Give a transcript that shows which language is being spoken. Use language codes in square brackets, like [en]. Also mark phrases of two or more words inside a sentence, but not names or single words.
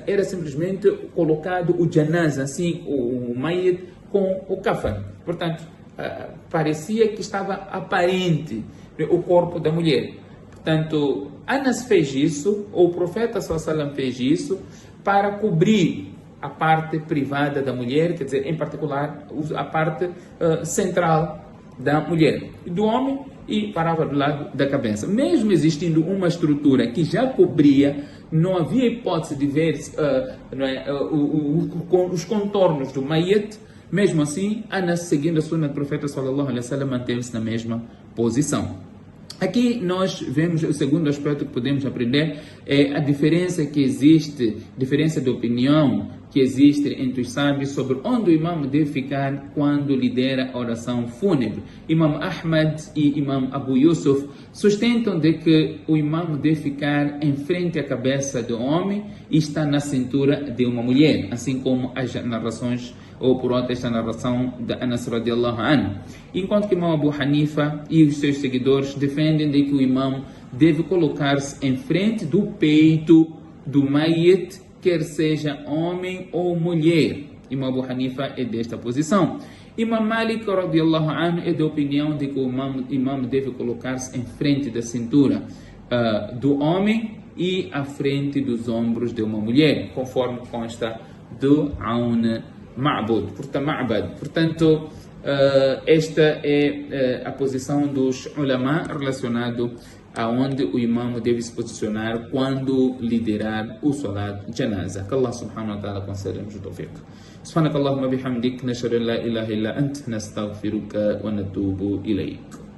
[pt] Era simplesmente colocado o janaza, assim, o mayit, com o kafan. Portanto, parecia que estava aparente o corpo da mulher. Portanto, Anas fez isso, ou o profeta [ar] صلى الله عليه وسلم [pt] fez isso, para cobrir a parte privada da mulher, quer dizer, em particular, a parte central da mulher. Do homem, e parava do lado da cabeça. Mesmo existindo uma estrutura que já cobria, não havia hipótese de ver os contornos do mayit. Mesmo assim, Anas, seguindo a sunna do profeta [ar] صلى الله عليه وسلم, [pt] manteve-se na mesma posição. Aqui nós vemos o segundo aspecto que podemos aprender, é a diferença que existe, diferença de opinião que existe entre os sábios sobre onde o imam deve ficar quando lidera a oração fúnebre. Imam Ahmad e Imam Abu Yusuf sustentam de que o imam deve ficar em frente à cabeça do homem e está na cintura de uma mulher, assim como as narrações, ou por outra esta narração de Anas [ar] رضي الله عنه. [pt] Enquanto que Imam Abu Hanifa e os seus seguidores defendem de que o imam deve colocar-se em frente do peito do mayit, quer seja homem ou mulher. Imam Abu Hanifa é desta posição. Imam Malik [ar] رضي الله عنه [pt] é da opinião de que o imam deve colocar-se em frente da cintura do homem e à frente dos ombros de uma mulher, conforme consta do Aun Ma'bad. Portanto, esta é a posição dos ulama relacionado aonde o imam deve se posicionar quando liderar o [ar] صلاة الجنازة. [pt] Que Allah [ar] سبحانه وتعالى [pt] conceda-nos o tawfiq. [ar] سبحانك اللهم وبحمدك نشهد أن لا إله إلا أنت نستغفرك ونتوب إليك.